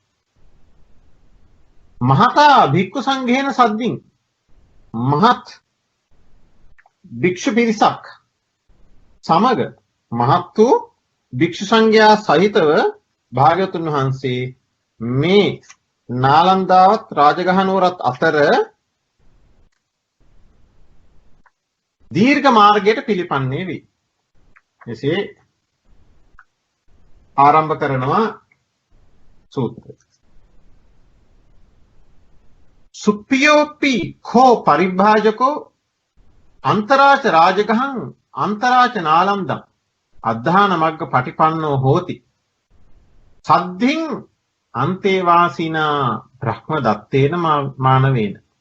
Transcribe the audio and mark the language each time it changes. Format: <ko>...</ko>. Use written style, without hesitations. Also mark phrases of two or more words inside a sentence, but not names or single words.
<pi>මහතා භික්ඛු සංඝේන සද්දින්</pi> <si>මහත් භික්ෂු පිරිසක් සමග මහත් වූ භික්ෂු සංඝයා සහිතව භාග්‍යවතුන් වහන්සේ මේ නාලන්දාවත් රාජගහ නුවරත් අතර දීර්ඝ මාර්ගයට පිළිපන්නේ වේ. එසේ ආරම්භ කරනවා සූත්‍රය.</si> <pi>සුප්පියෝපි කෝ පරිභාජකෝ අන්තරාච රාජගහං අන්තරාච නාලන්දං අද්ධාන මග්ග පටිපන්නෝ හෝති. සද්ධින් අන්තේවාසිනා බ්‍රහ්ම දත්තේන මානවේන.</pi>